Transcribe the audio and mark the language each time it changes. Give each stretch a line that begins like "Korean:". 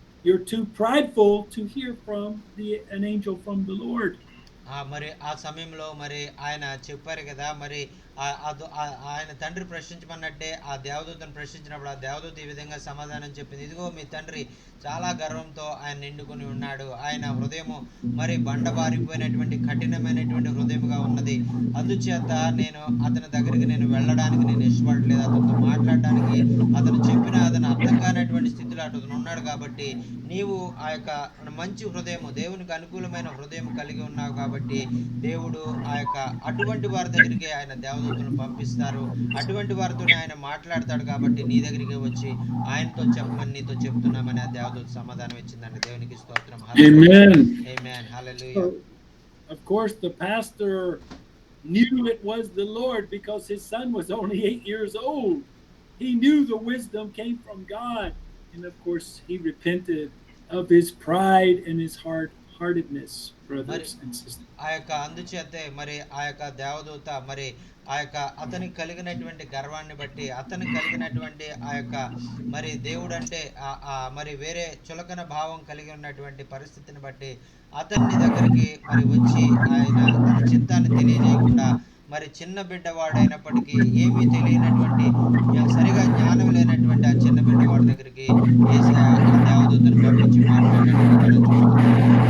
English: You're too prideful to hear from an angel from the Lord.
Telugu: మరి ఆ సమయంలో మరి ఆయన చెప్పారు కదా మరి ఆయన తండ్రి ప్రశ్నించమన్నట్టే ఆ దేవదూతను ప్రశ్నించినప్పుడు ఆ దేవదూత ఈ విధంగా సమాధానం చెప్పింది, ఇదిగో మీ తండ్రి చాలా గర్వంతో ఆయన నిండుకొని ఉన్నాడు, ఆయన హృదయము మరి బండబారిపోయినటువంటి కఠినమైనటువంటి హృదయముగా ఉన్నది, అందుచేత నేను అతని దగ్గరికి నేను వెళ్ళడానికి నేను ఇష్టపడలేదు, అతనితో మాట్లాడడానికి అతను చెప్పిన అతను అర్థం కానటువంటి స్థితిలో అతను ఉన్నాడు, కాబట్టి నీవు ఆ యొక్క మంచి హృదయము దేవునికి అనుకూలమైన హృదయం కలిగి ఉన్నావు కాబట్టి దేవుడు ఆ యొక్క అటువంటి వారి దగ్గరికి ఆయన దేవదూతలను పంపిస్తారు, అటువంటి వారితోనే ఆయన మాట్లాడతాడు, కాబట్టి నీ దగ్గరికి వచ్చి ఆయనతో చెప్పమని నీతో చెప్తున్నామని ఆ దేవదూత సమాధానం ఇచ్చిందండి. దేవునికి స్తోత్రం.
English: Amen.
Telugu: Amen. Hallelujah.
English: Of course, the pastor knew it was the Lord because his son was only 8 years old. He knew the wisdom came from God. And of course, he repented of his pride and his hard-heartedness, brothers and sisters.
Telugu: ఆ యొక్క అందుచేతే మరి ఆ యొక్క దేవదూత మరి ఆ యొక్క అతనికి కలిగినటువంటి గర్వాన్ని బట్టి అతనికి కలిగినటువంటి ఆ యొక్క మరి దేవుడు అంటే మరి వేరే చులకన భావం కలిగి ఉన్నటువంటి పరిస్థితిని బట్టి అతన్ని దగ్గరికి మరి వచ్చి ఆయన తన చిత్తాన్ని తెలియజేయకుండా మరి చిన్న బిడ్డవాడైనప్పటికీ ఏమీ తెలియనటువంటి సరిగా జ్ఞానం లేనటువంటి ఆ చిన్న బిడ్డవాడి దగ్గరికి యేసయ్య ఆ దేవదూతను పంపించి మాట్లాడినట్టు మనం చూస్తున్నాం.